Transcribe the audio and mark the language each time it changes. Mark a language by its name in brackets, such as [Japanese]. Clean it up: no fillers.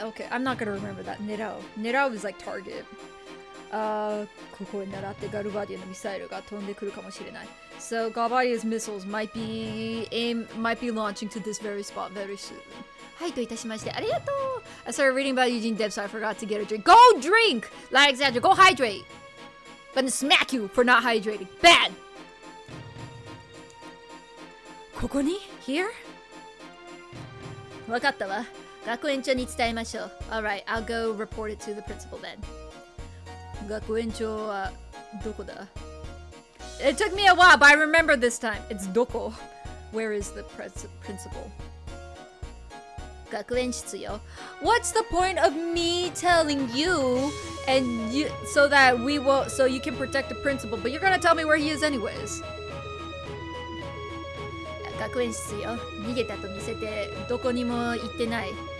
[English] Okay, I'm not gonna remember that. [Japanese] 狙う。 [English] 狙う is like target. [Japanese] ここを狙ってガルバディアのミサイルが飛んでくるかもしれない。 [English] So Galbadia's missiles might be launching to this very spot very soon. [Japanese] はい、どういたしまして。ありがとう。 [English] I started reading about Eugene Deb, so I forgot to get a drink. Go drink! Alexandra, go hydrate! I'm gonna smack you for not hydrating. Bad! [Japanese] ここに [English] Here? [Japanese] わかったわ。学園長に伝えましょう。 [English] Alright, I'll go report it to the principal then. [Japanese] 学園長はどこだ? [English] It took me a while, but I remember this time. It's Doko. Where is the principal? [Japanese] 学園室よ. [English] What's the point of me telling you and you so that we will so you can protect the principal, but you're gonna tell me where he is anyways? [Japanese] 学園室よ。逃げたと見せてどこにも行ってない。